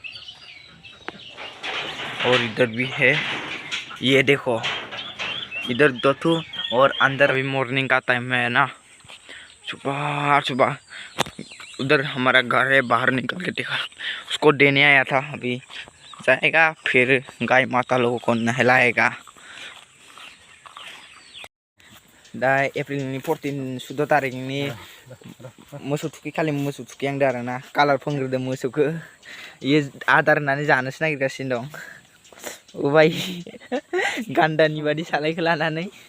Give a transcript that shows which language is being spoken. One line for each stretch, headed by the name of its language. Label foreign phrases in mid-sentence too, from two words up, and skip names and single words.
Hindi: और इधर भी है, ये देखो इधर दो ठो और अंदर अभी मॉर्निंग का टाइम है ना। सुबह सुबह उधर हमारा घर है, बाहर निकल के देखा, उसको देने आया था। अभी जाएगा फिर गाय माता लोगों को नहलाएगा।
Bodo: दा एप्रिल 14 14 तारिखनि मोसौ थुखै खालि मोसौ थुखैहांदों आरो ना। कालार फोनग्रोदों मोसौखौ, ये आदार होननानै जानोसो नागिरगासिनो दं। उबाय गान्दानि बादि सालायखौ लानानै।